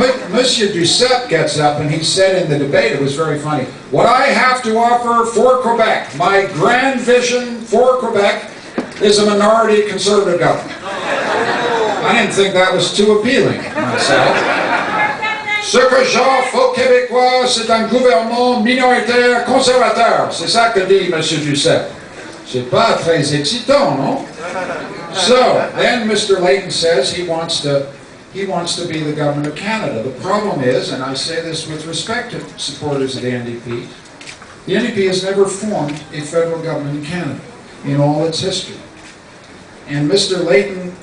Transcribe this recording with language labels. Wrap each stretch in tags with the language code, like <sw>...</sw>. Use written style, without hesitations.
<en>Monsieur Duceppe gets up and he said in the debate, it was very funny, what I have to offer for Quebec, my grand vision for Quebec, is a minority Conservative government. I didn't think that was too appealing myself.</en> <fr>Ce que j'offre aux Québécois, c'est un gouvernement minoritaire conservateur. C'est ça que dit M. Duceppe. C'est pas très excitant, no?</fr> <en>So, then Mr. Layton says he wants to be the government of Canada. The problem is, and I say this with respect to supporters of the NDP has never formed a federal government in Canada in all its history. And Mr. Layton</en>